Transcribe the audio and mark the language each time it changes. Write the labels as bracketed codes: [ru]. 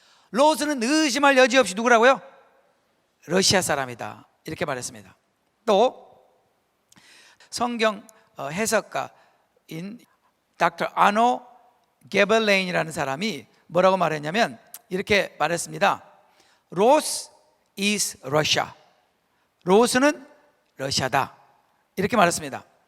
[ko] 로스는 의심할 여지 없이 누구라고요? 러시아 사람이다 이렇게 말했습니다. 또 성경 해석가인 닥터 아노 게벌레인이라는 사람이 뭐라고 말했냐면 이렇게 말했습니다. [en] 로스 is Russia. [ko] 로스는 러시아다 이렇게 말했습니다.